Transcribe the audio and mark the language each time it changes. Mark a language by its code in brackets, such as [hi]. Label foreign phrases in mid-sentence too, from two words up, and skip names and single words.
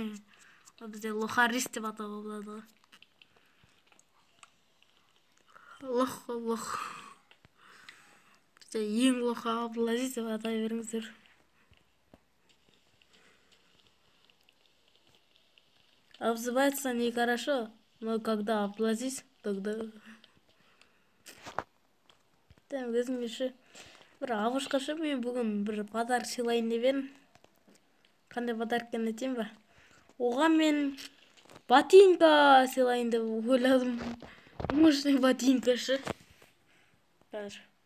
[kk] Ол бізде лохарист деп атауға болады ғой. Лох. Бізде ең лоха Абдулазиз деп атай беріңіздер. [ru] Обзывается нехорошо, но когда Абдулазиз, тогда... [kk] Өзімше бір абышқашы мен бүгін бір подарок сыйлайын деп едім. Қандай подарок екенін айтайын ба? Оған мен ботинка сыйлайын деп ойладым. Мощный ботинкашы. Қазір.